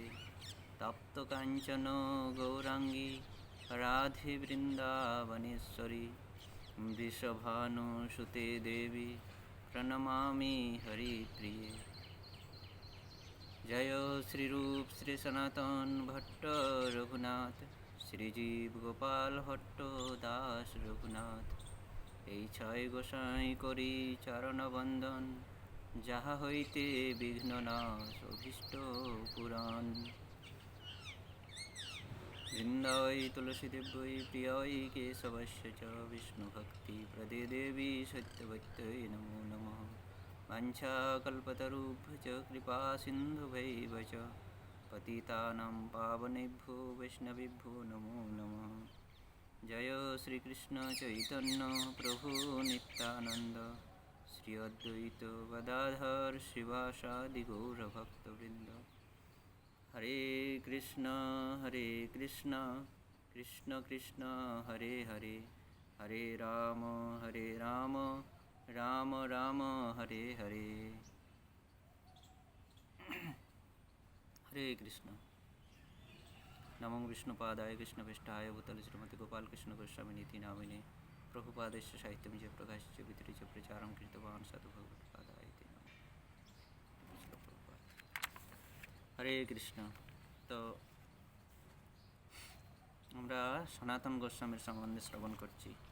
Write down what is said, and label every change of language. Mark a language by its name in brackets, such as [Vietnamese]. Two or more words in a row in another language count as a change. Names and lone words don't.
[Sanskrit] तप्तकाञ्चन गौराङ्गी राधे वृन्दावनेश्वरी वृषभानुसुते देवी प्रणमामि हरिप्रिये। जय श्रीरूप श्री सनातन भट्ट रघुनाथ श्रीजीव गोपाल भट्ट दास रघुनाथ। [Bangla] এই ছয় গোসাই করি চরণ বন্দন যাহা হইতে বিঘ্ন নাশ অভীষ্ট পুরাণ। [Sanskrit] वृन्दायै तुलसीदेव्यै प्रियायै केशवस्य च विष्णुभक्तिप्रदे देवि सत्यवत्यै नमो नमः। वाञ्छाकल्पतरुभ्यश्च कृपासिन्धुभैव च पतितानां पावनेभ्यो वैष्णवेभ्यो नमो नमः। जय श्रीकृष्ण चैतन्य प्रभु नित्यानन्द श्री अद्वैत गदाधर श्रीवासादि गौरभक्तवृन्द। हरे कृष्ण कृष्ण कृष्ण हरे हरे, हरे राम राम राम हरे हरे। हरे कृष्ण। नमो विष्णुपादाय कृष्णप्रेष्ठाय भूतले श्रीमते गोपालकृष्ण गोस्वामिनिति नामिने प्रभुपादस्य साहित्यमिजे प्रकाशस्य वितरित प्रचारं कृतवान् साधु भगवत्पादाय ते नमः। हरे कृष्ण। [Bangla] तो আমরা সনাতন গোস্বামীর সম্বন্ধে শ্রবণ করছি।